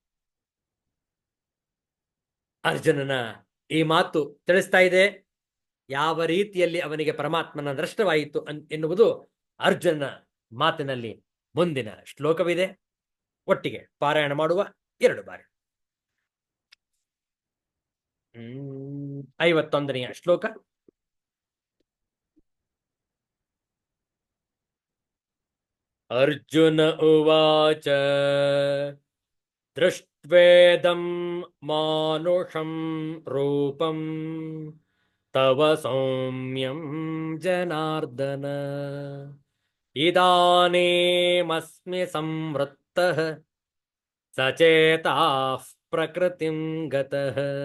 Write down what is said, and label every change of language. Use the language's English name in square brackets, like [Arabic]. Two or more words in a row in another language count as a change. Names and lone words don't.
[Kannada] ಅರ್ಜುನನ ಈ ಮಾತು ತಿಳಿಸ್ತಾ ಇದೆ ಯಾವ ರೀತಿಯಲ್ಲಿ ಅವನಿಗೆ ಪರಮಾತ್ಮನ ದರ್ಶನವಾಯಿತು ಎನ್ನುವುದು ಅರ್ಜುನನ ಮಾತಿನಲ್ಲಿ ಮುಂದಿನ ಶ್ಲೋಕವಿದೆ. ಒಟ್ಟಿಗೆ ಪಾರಾಯಣ ಮಾಡುವ 2 ಬಾರಿ. 51ನೇ ಶ್ಲೋಕ. [Sanskrit] ಅರ್ಜುನ ಉವಾಚ ದೃಷ್ಟ್ವೇದಂ ಮಾನುಷಂ ರೂಪಂ ತವ ಸೌಮ್ಯಂ ಜನಾರ್ದನ ಇದಾನೇಮಸ್ಮಿ ಸಂವೃತ್ತಃ ಸಚೇತಾಃ ಪ್ರಕೃತಿಂ ಗತಃ.